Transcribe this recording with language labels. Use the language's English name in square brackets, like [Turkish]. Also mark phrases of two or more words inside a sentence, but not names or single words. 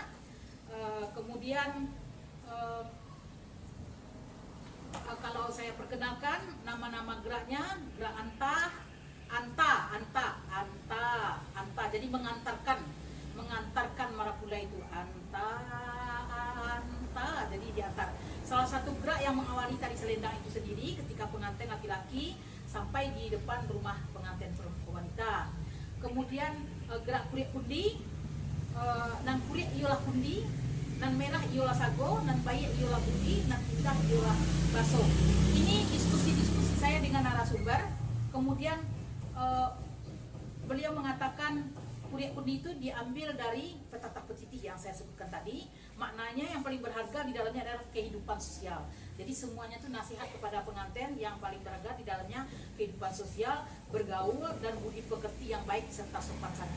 [Indonesian] Kemudian kalau saya perkenalkan nama-nama geraknya, gerak anta, jadi mengantarkan Marapulai itu anta, jadi diantar. Salah satu gerak yang mengawali tari selendang itu sendiri ketika jika pengantin laki-laki sampai di depan rumah pengantin wanita. Kemudian gerak kurik kundi, [Minangkabau] nan kurik iolah kundi, nan merah iolah sago, nan bayi iolah kundi, nan putih iolah baso. [Indonesian] Ini diskusi-diskusi saya dengan narasumber. Kemudian beliau mengatakan kurik kundi itu diambil dari petata petiti yang saya sebutkan tadi. Maknanya yang paling berharga di dalamnya adalah kehidupan sosial. Jadi semuanya itu nasihat kepada pengantin, yang paling berharga di dalamnya kehidupan sosial, bergaul, dan budi pekerti yang baik serta sopan santun.